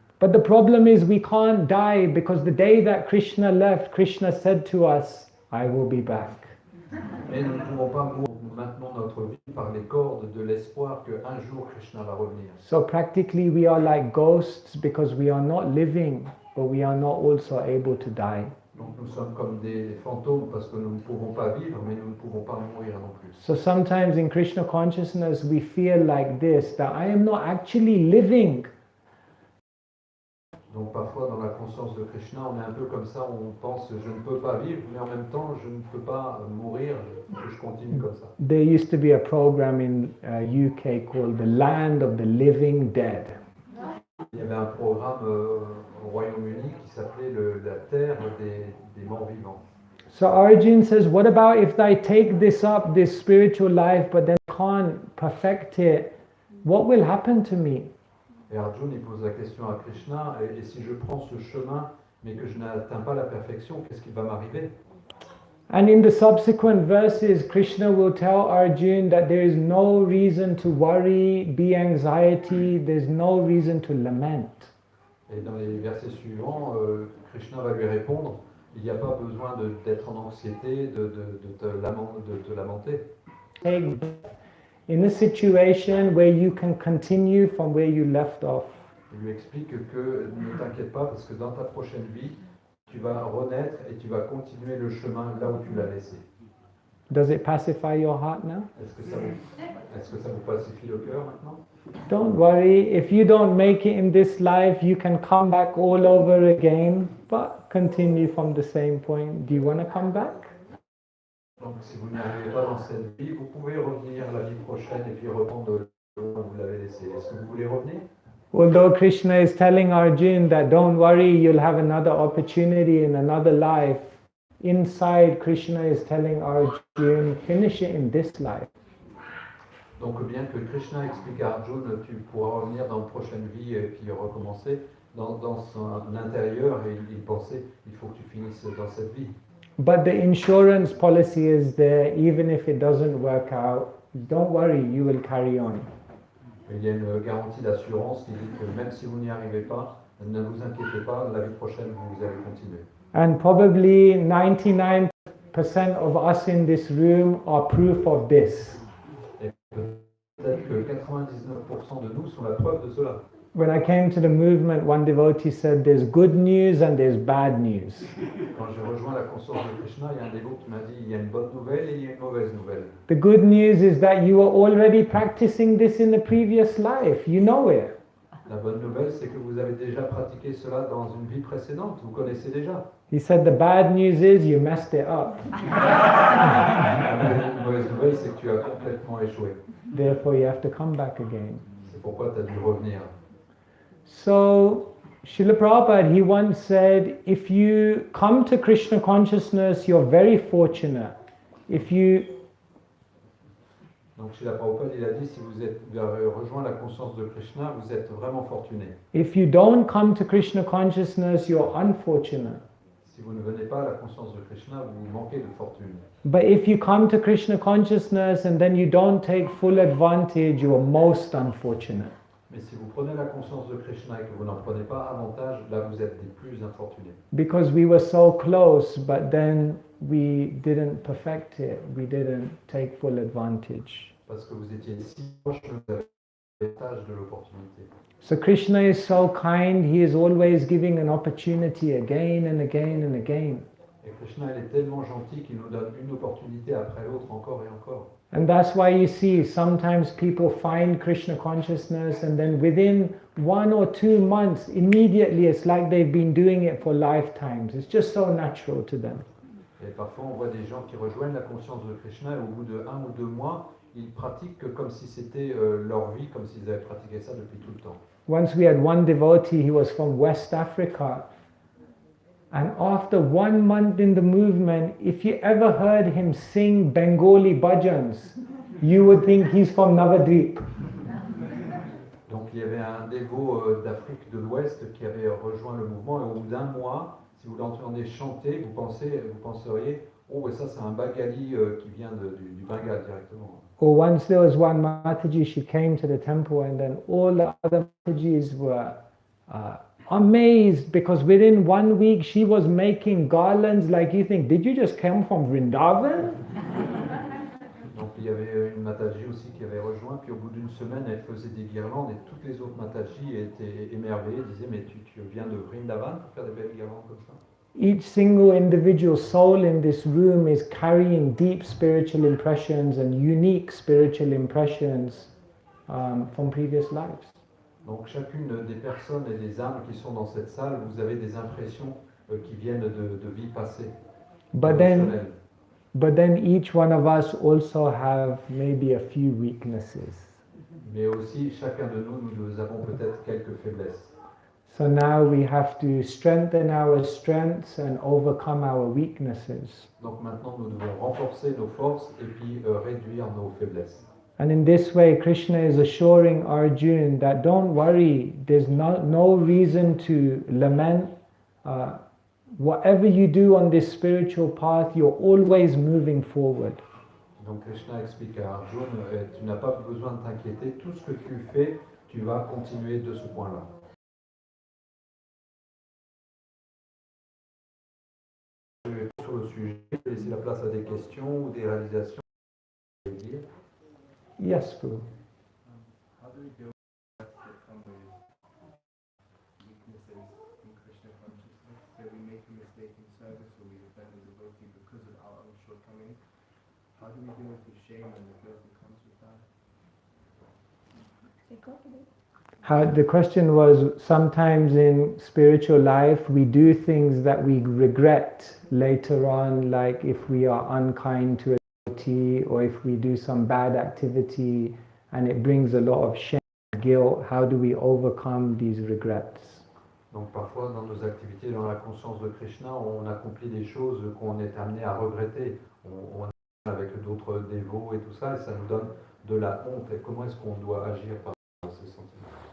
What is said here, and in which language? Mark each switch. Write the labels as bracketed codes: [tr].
[en] But the problem is we can't die because the day that Krishna left, Krishna said to us, I will be back. [fr] Mais nous ne pouvons pas mourir. Nous maintenons notre vie par les cordes de l'espoir qu'un jour Krishna va revenir. [en] So practically we are like ghosts because we are not living, but we are not also able to die. [fr] Donc nous sommes comme des fantômes parce que nous ne pouvons pas vivre, mais nous ne pouvons pas mourir non plus. [en] So sometimes in Krishna consciousness we feel like this, that I am not actually living. [fr] Donc parfois dans la conscience de Krishna, on est un peu comme ça, on pense je ne peux pas vivre, mais en même temps je ne peux pas mourir, je continue comme ça. [en] There used to be a program in UK called The Land of the Living Dead. [fr] Il y avait un programme au Royaume-Uni qui s'appelait la terre des morts vivants. [en] So Arjun says, what about if I take this up, this spiritual life, but then can't perfect it? What will happen to me? [fr] Et Arjun il pose la question à Krishna, et si je prends ce chemin, mais que je n'atteins pas la perfection, qu'est-ce qui va m'arriver? [en] And in the subsequent verses, Krishna will tell Arjun that there is no reason to worry, be anxiety, there's no reason to lament. [fr] Et dans les versets suivants, Krishna va lui répondre, il n'y a pas besoin d'être en anxiété, de te lamenter. [en] In a situation where you can continue from where you left off. [fr] Il lui explique que ne t'inquiète pas parce que dans ta prochaine vie, tu vas renaître et tu vas continuer le chemin là où tu l'as laissé. [en] Does it pacify your heart now? [fr] Est-ce que ça vous pacifie le cœur maintenant? [en] Don't worry, if you don't make it in this life, you can come back all over again, but continue from the same point. Do you want to come back? [fr] Donc si vous n'y arrivez pas dans cette vie, vous pouvez revenir la vie prochaine et puis reprendre là où vous l'avez laissé. Est-ce que vous voulez revenir? [en] Although Krishna is telling Arjun that don't worry, you'll have another opportunity in another life, inside Krishna is telling Arjun, finish it in this life. [fr] Donc bien que Krishna explique à Arjun, tu pourras revenir dans une prochaine vie et puis recommencer, dans son intérieur, et il pensait, il faut que tu finisses dans cette vie. [en] But the insurance policy is there, even if it doesn't work out, don't worry, you will carry on. [fr] Il y a une garantie d'assurance qui dit que même si vous n'y arrivez pas, ne vous inquiétez pas, la vie prochaine, vous allez continuer. [en] And probably 99% of us in this room are proof of this. [fr] Et peut-être que 99% de nous sont la preuve de cela. [en] When I came to the movement, one devotee said there's good news and there's bad news. [fr] Quand j'ai rejoint la conscience de Krishna, il y a un dévot qui m'a dit il y a une bonne nouvelle et il y a une mauvaise nouvelle. [en] The good news is that you were already practicing this in the previous life. You know it. [fr] La bonne nouvelle, c'est que vous avez déjà pratiqué cela dans une vie précédente, vous connaissez déjà. [en] He said the bad news is you messed it up. [fr] La mauvaise nouvelle, c'est que tu as complètement échoué. [en] Therefore, you have to come back again. [fr] C'est pourquoi tu as dû revenir. [en] So, Srila Prabhupada, he once said, if you come to Krishna consciousness, you're very fortunate. If you [fr] Donc chez la Prabhupada, il a dit, si vous avez rejoint la conscience de Krishna, vous êtes vraiment fortuné. [en] If you don't come to Krishna consciousness, you're unfortunate. [fr] Si vous ne venez pas à la conscience de Krishna, vous manquez de fortune. [en] But if you come to Krishna consciousness and then you don't take full advantage, you are most unfortunate. [fr] Mais si vous prenez la conscience de Krishna et que vous n'en prenez pas avantage, là vous êtes des plus infortunés. [en] Because we were so close, but then we didn't perfect it. We didn't take full advantage. [fr] Parce que vous étiez si proches, vous avez l'avantage de l'opportunité. [en] So Krishna is so kind, he is always giving an opportunity again and again and again. [fr] Et Krishna, il est tellement gentil qu'il nous donne une opportunité après l'autre, encore et encore. [en] And that's why you see sometimes people find Krishna consciousness and then within 1 or 2 months, immediately it's like they've been doing it for lifetimes. It's just so natural to them. [fr] Et parfois on voit des gens qui rejoignent la conscience de Krishna et au bout de 1 ou 2 mois, ils pratiquent comme si c'était leur vie, comme s'ils avaient pratiqué ça depuis tout le temps. [en] Once we had one devotee, he was from West Africa. And after 1 month in the movement, if you ever heard him sing Bengali bhajans, you would think he's from Navadvip. [fr] Donc il y avait un dévot d'Afrique de l'Ouest qui avait rejoint le mouvement et au bout d'1 mois, si vous l'entendez chanter, vous penseriez, oh ça c'est un Bengali qui vient du Bengale directement. [en] Or once there was one Mataji, she came to the temple and then all the other Matajis were amazed because within 1 week she was making garlands like you think, did you just come from Vrindavan? [fr] Donc il y avait une Mataji aussi qui avait rejoint, puis au bout d'une semaine elle faisait des guirlandes et toutes les autres Mataji étaient émerveillées, disaient mais tu viens de Vrindavan pour faire des belles guirlandes comme ça? [en] Each single individual soul in this room is carrying deep spiritual impressions and unique spiritual impressions from previous lives. [fr] Donc chacune des personnes et des âmes qui sont dans cette salle, vous avez des impressions qui viennent de vies passées. [en] But then each one of us also have maybe a few weaknesses. [fr] Mais aussi chacun de nous avons peut-être quelques faiblesses. [en] So now we have to strengthen our strengths and overcome our weaknesses. [fr] Donc maintenant nous devons renforcer nos forces et puis réduire nos faiblesses. [en] And in this way, Krishna is assuring Arjuna that don't worry, there's no reason to lament. Whatever you do on this spiritual path, you're always moving forward. [fr] Donc Krishna explique à Arjuna, tu n'as pas besoin de t'inquiéter, tout ce que tu fais, tu vas continuer de ce point-là. Sur le sujet, je vais laisser la place à des questions ou des réalisations. [en] Yes, Prabhu. How do we deal with that come with weaknesses in Krishna consciousness? Say we make a mistake in service or we offend the devotee because of our own shortcomings. How do we deal with the shame and the guilt that comes with that? The question was, sometimes in spiritual life we do things that we regret later on, like if we are unkind to a devotee or if we do some bad activity and it brings a lot of shame, guilt. How do we overcome these regrets? [fr] Donc parfois dans nos activités, dans la conscience de Krishna, on accomplit des choses qu'on est amené à regretter. On est avec d'autres dévots et tout ça, et ça nous donne de la honte. Et comment est-ce qu'on doit agir par rapport à ces sentiments?